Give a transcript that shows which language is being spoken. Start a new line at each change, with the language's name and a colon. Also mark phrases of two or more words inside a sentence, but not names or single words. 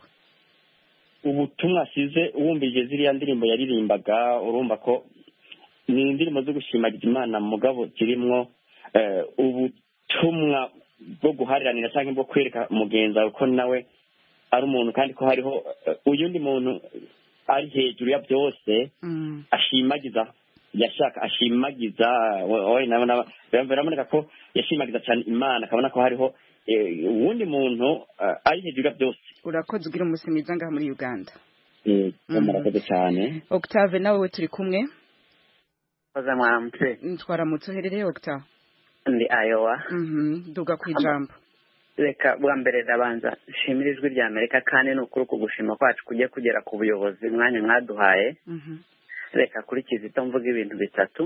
Rundi: Ubutumwa asize wumvije ziriya ndirimbo yaririmbaga urumva ko ni indirimbo zo gushimagiza Imana mugabo zirimwo ubutumwa bwo guhariranira cyangwa bwo kwereka mugenza uko nawe ari umuntu kandi ko hariho uyundi muntu ari hejuru ya byose ashimagiza yashaka ashimagiza biraboneka ko yashimagiza cyane Imana akabona ko hariho uwundi muntu ari hejuru byose. Urakoze ugira umunsi mwiza ngaha muri Uganda. Murakoze cyane. Octave nawe turi kumwe. Oza mwaramutse. Twaramutse uherereye Octave? Ndi Iowa. Duga ku ijambo. Reka bwa mbere ndabanza nshimira ijwi ry'Amerika kandi ni ukuri kugushima kwacu kujya kugera ku buyobozi mwanya mwaduhaye. Reka kuri Kizito mvuga ibintu bitatu.